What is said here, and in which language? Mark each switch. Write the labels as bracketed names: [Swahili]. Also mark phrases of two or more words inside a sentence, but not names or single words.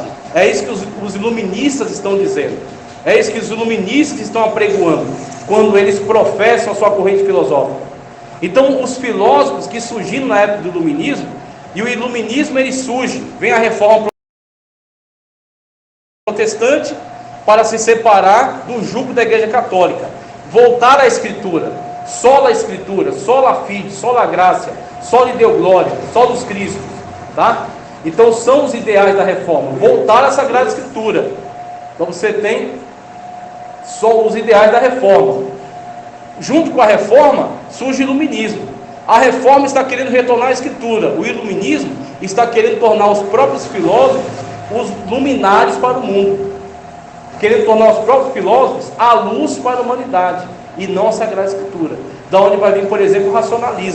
[Portuguese] É isso que os iluministas estão dizendo. É isso que os iluministas estão apregoando, quando eles professam a sua corrente filosófica. Então, os filósofos que surgiram na época do iluminismo, e o iluminismo ele surge, vem a reforma protestante para se separar do jugo da Igreja Católica, voltar à Escritura, sola Escritura, [Latin] sola fide, [Portuguese] sola graça, [Latin] sola Deo glória, [Portuguese] solos Cristo, tá? Então são os ideais da reforma, voltar à Sagrada Escritura. Então você tem só os ideais da reforma. Junto com a reforma surge o iluminismo. A reforma está querendo retornar à Escritura, o iluminismo está querendo tornar os próprios filósofos os luminares para o mundo, querendo tornar os próprios filósofos a luz para a humanidade, e não a Sagrada Escritura, da onde vai vir, por exemplo, o racionalismo.